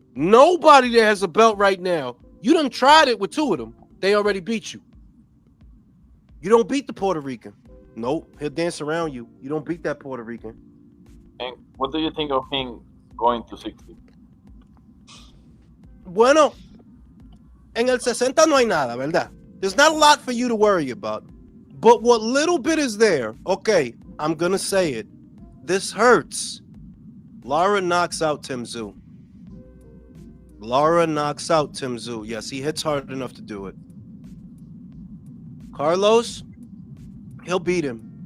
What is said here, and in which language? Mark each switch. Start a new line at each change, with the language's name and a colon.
English: Nobody that has a belt right now. You done tried it with two of them. They already beat you. You don't beat the Puerto Rican. Nope. He'll dance around you. You don't beat that Puerto Rican. And what do you think of him going to 60?
Spanish: Bueno, en el 60 no hay nada, ¿verdad?
English: There's not a lot for you to worry about. But what little bit is there, okay, I'm going to say it. This hurts. Lara knocks out Tim Tszyu. Lara knocks out Tim Tszyu. Yes, he hits hard enough to do it. Carlos, he'll beat him.